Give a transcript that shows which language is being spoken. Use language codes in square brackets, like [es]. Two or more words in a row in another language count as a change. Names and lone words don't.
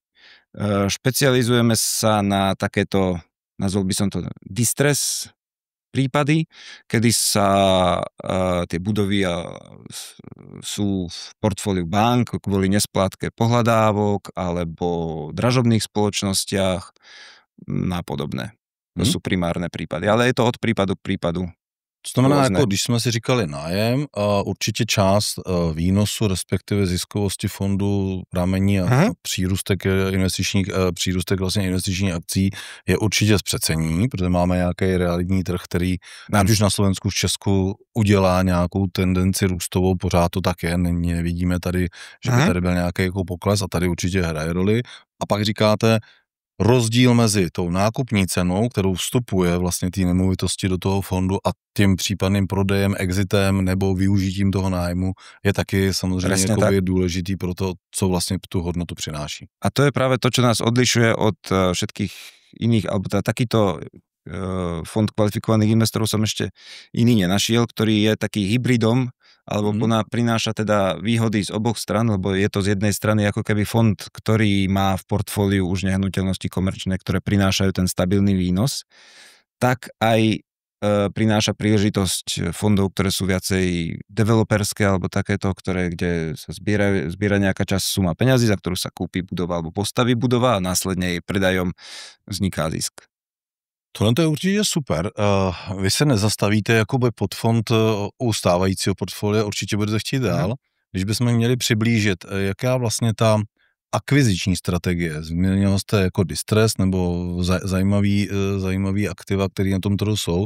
[sk] Špecializujeme sa na takéto, nazval by som to distress prípady, kedy sa tie budovy sú v portfóliu bank kvôli nesplátke pohľadávok alebo dražobných spoločnostiach a podobné. To sú primárne prípady, ale je to od prípadu k prípadu. [cs] To znamená, jako když jsme si říkali nájem, určitě část výnosu, respektive ziskovosti fondu pramení a přírůstek vlastně investičních akcí je určitě z přecení, protože máme nějaký realitní trh, který ať už na Slovensku, v Česku udělá nějakou tendenci růstovou, pořád to tak je, nevidíme tady, že by tady byl nějaký jako pokles a tady určitě hraje roli. A pak říkáte, rozdíl mezi tou nákupní cenou, kterou vstupuje vlastně ty nemovitosti do toho fondu a tím případným prodejem, exitem nebo využitím toho nájmu je taky samozřejmě důležitý pro to, co vlastně tu hodnotu přináší. A to je právě to, [sk] čo nás odlišuje od všetkých iných, alebo takýto fond kvalifikovaných investorov som ešte iný nenašiel, ktorý je taký hybridom, alebo prináša teda výhody z oboch stran, lebo je to z jednej strany ako keby fond, ktorý má v portfóliu už nehnuteľnosti komerčné, ktoré prinášajú ten stabilný výnos, tak aj prináša príležitosť fondov, ktoré sú viacej developerské alebo takéto, kde sa zbiera nejaká časť suma peňazí, za ktorú sa kúpi budova alebo postaví budova a následne jej predajom vzniká zisk. [cs] Tohle to je určitě super. Vy se nezastavíte jakoby pod fond u stávajícího portfolia, určitě budete chtít dál. Když bychom měli přiblížit, jaká vlastně ta akviziční strategie. Změnil jste jako distress nebo zajímavý aktiva, které na tom trhu jsou.